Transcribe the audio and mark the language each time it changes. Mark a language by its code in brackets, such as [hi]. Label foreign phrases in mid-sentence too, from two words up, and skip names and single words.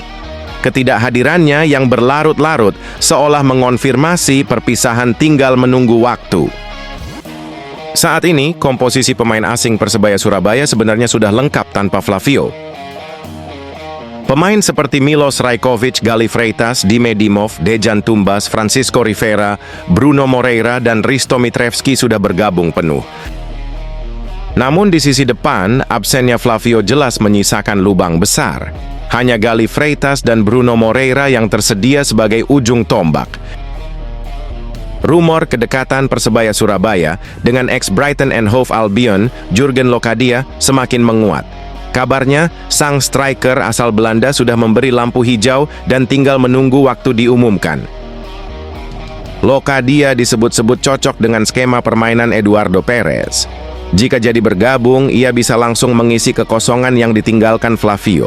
[id] Ketidakhadirannya yang berlarut-larut seolah mengonfirmasi perpisahan tinggal menunggu waktu. Saat ini, komposisi pemain asing Persebaya Surabaya sebenarnya sudah lengkap tanpa Flavio. Pemain seperti Milos Rajkovic, Galih Freitas, Dime Dimov, Dejan Tumbas, Francisco Rivera, Bruno Moreira, dan Risto Mitrevski sudah bergabung penuh. Namun di sisi depan, absennya Flavio jelas menyisakan lubang besar. Hanya Galih Freitas dan Bruno Moreira yang tersedia sebagai ujung tombak. Rumor kedekatan Persebaya Surabaya dengan ex-Brighton and Hove Albion, Jurgen Locadia, semakin menguat. Kabarnya, sang striker asal Belanda sudah memberi lampu hijau dan tinggal menunggu waktu diumumkan. Locadia disebut-sebut cocok dengan skema permainan Eduardo Perez. Jika jadi bergabung, ia bisa langsung mengisi kekosongan yang ditinggalkan Flavio.